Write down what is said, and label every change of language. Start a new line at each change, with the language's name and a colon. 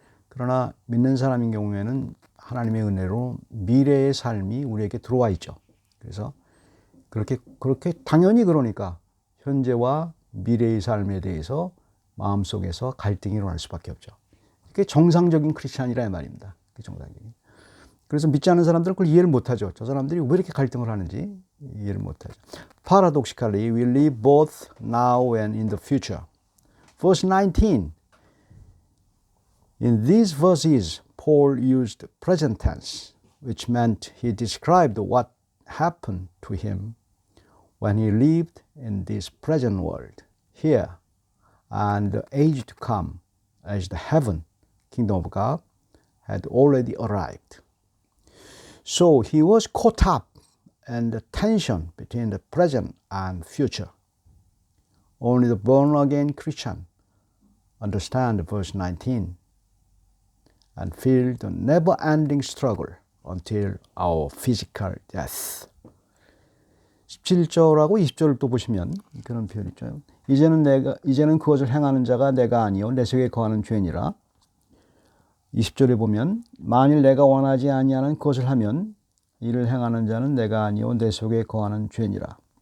Korean: 그러나 믿는 사람인 경우에는 하나님의 은혜로 미래의 삶이 우리에게 들어와 있죠. 그래서 그렇게 당연히, 그러니까 현재와 미래의 삶에 대해서 마음속에서 갈등이 일어날 수밖에 없죠. 그게 정상적인 크리스찬이라 말입니다. 그게 정상적인. 그래서 믿지 않는 사람들은 그걸 이해를 못하죠. 저 사람들이 왜 이렇게 갈등을 하는지 이해를 못하죠.
English: Paradoxically, we live both now and in the future. Verse 19. In these verses, Paul used present tense, which meant he described what happened to him when he lived in this present world, here, and the age to come, as the heaven, kingdom of God, had already arrived. So he was caught up in the tension between the present and future. Only the born-again Christian understand verse 19 and feel the never-ending struggle until our physical death.
Korean: 17절하고 20절을 또 보시면 그런 표현이 있죠. 이제는 그것을 행하는 자가 내가 아니요 내 속에 거하는 죄니라. 20절에 보면 만일 내가 원하지 아니하는 그것을 하면 이를 행하는 자는 내가 아니요 내 속에 거하는 죄니라.